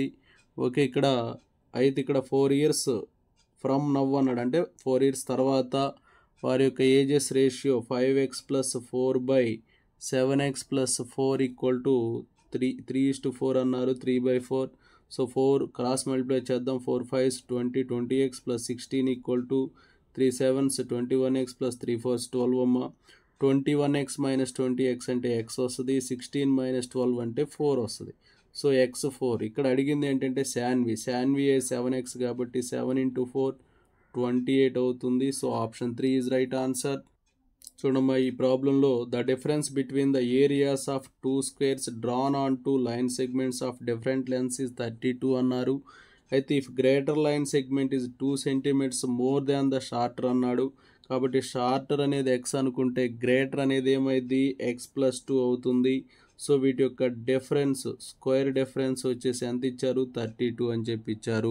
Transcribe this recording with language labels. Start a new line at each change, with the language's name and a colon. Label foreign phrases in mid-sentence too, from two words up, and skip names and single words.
Telugu: ఓకే, ఇక్కడ అయితే ఇక్కడ
English: 4 years from now
Telugu: అన్నాడు. అంటే 4 years తర్వాత వారి యొక్క
English: ages ratio
Telugu: 5x + 4/7x + 4 = 3:4 అన్నారు. 3/4. సో 4
English: cross multiply
Telugu: చేద్దాం. 4 5s 20, 20x + 16 = 3 7s 21x + 3 4s 12 అమ్మ. 21x - 20x అంటే x వస్తుంది. 16 - 12 అంటే 4 వస్తుంది. సో x4. ఇక్కడ అడిగింది ఏంటంటే శాన్వి 7x కాబట్టి 7 × 4 28 అవుతుంది.
English: So option 3 is right answer.
Telugu: చూడమ్మా, ఈ ప్రాబ్లంలో
English: the difference between the areas of 2 squares drawn on 2 line segments of different lengths is 32 అన్నారు. అయితే if greater line segment is 2 cm more than the shorter అన్నాడు.
Telugu: కాబట్టి షార్టర్ అనేది x అనుకుంటే గ్రేటర్ అనేది ఏమైంది x+2 అవుతుంది. సో వీటి యొక్క
English: difference square difference
Telugu: వచ్చేసి ఎంత ఇచ్చారు 32 అని చెప్పి ఇచ్చారు.